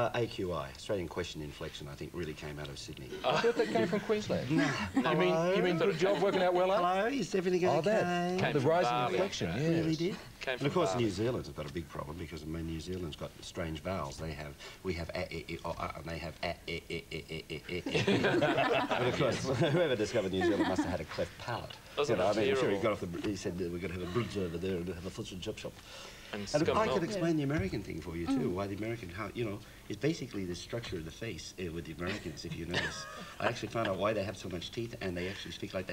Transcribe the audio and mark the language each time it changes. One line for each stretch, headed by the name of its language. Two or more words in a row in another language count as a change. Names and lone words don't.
English: AQI, Australian question inflection, I think, really came out of Sydney. I thought that came from Queensland. No. You mean good job working out well, Hello, is everything okay? The rising inflection, yes. Really did. Came And from of course, Bali. New Zealand's got a big problem because, I mean, New Zealand's got strange vowels. We have a, e, e, o, a, and they have a, e, e, e, e, e, e. And of course, whoever discovered New Zealand must have had a cleft palate. Wasn't it I mean, I'm sure terrible? he said we're going to have a bridge over there and have a fish and chip shop. And And scum I milk. could explain the American thing for you too. Why the American, how it's basically the structure of the face with the Americans. If you notice, I actually found out why they have so much teeth and they actually speak like that.